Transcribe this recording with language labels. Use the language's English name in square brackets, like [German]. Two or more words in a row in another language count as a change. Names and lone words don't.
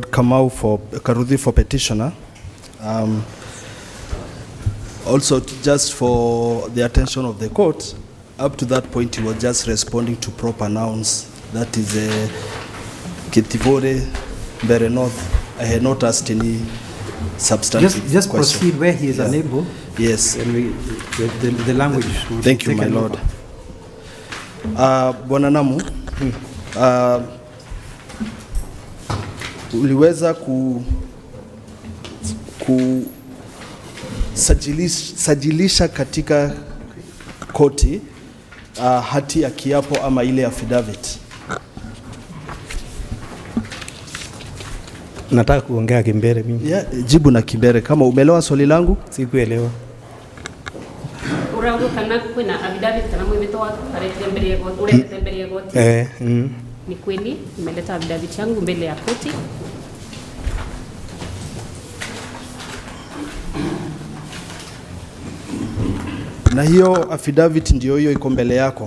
[English] Kamau for Karudhi for petitioner. Also, just for the attention of the court, up to that point, he was just responding to proper nouns. That is Ketibore, Mbeere North. I had not asked any substantive Just question. proceed where he is unable. Yes. And the language. will Thank you, take my an lord. over. [Swahili] Bwana Namu, uliweza sajilisha katika koti hati ya kiapo ama ile affidavit. Nataka kuongea Kimbeere mimi. Yeah, jibu na Kimbeere. Kama umeelewa swali langu? Sikuelewa. [Embu] Urago kana kwina [Swahili] affidavit kana mwito wako alete mbele ya koti, ulete mbele ya koti. Ni kweli nimeleta affidavit yangu mbele ya koti. Na hiyo affidavit ndio hiyo iko mbele yako.